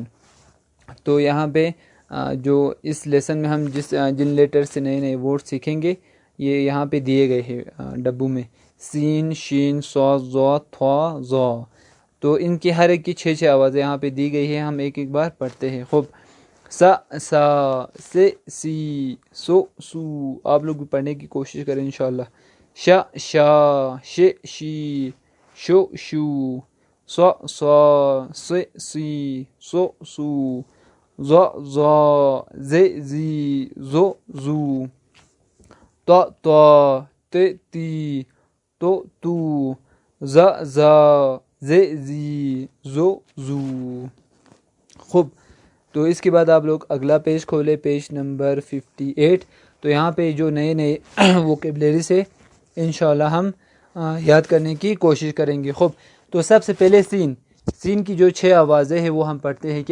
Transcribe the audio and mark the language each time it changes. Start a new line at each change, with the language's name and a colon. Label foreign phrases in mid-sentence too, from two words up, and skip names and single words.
Urdu: تو یہاں پہ جو اس لیسن میں ہم جن لیٹر سے نئے نئے ورڈ سیکھیں گے یہ یہاں پہ دیے گئے ہیں ڈبوں میں، سین، شین، ص، ظ، ث، ظ، تو ان کی ہر ایک کی 6 آوازیں یہاں پہ دی گئی ہیں، ہم ایک ایک بار پڑھتے ہیں۔ خوب سا، سے، سی، سو، سو، آپ لوگ بھی پڑھنے کی کوشش کریں
Arabic: انشاءاللہ۔
Urdu: شا، ش، شی، شو، شو، سو، سی، سو، سو، ز، زی، زو، زو، تی، تی، تو، ز زا ز زی زو زو. خوب، تو اس کے بعد آپ لوگ اگلا پیج کھولے، پیج نمبر 58. تو یہاں پہ جو نئے نئے ووکیبلری سے
Arabic: انشاءاللہ
Urdu: ہم یاد کرنے کی کوشش کریں گے. خوب، تو سب سے پہلے سین کی جو 6 آوازیں ہیں وہ ہم پڑھتے ہیں.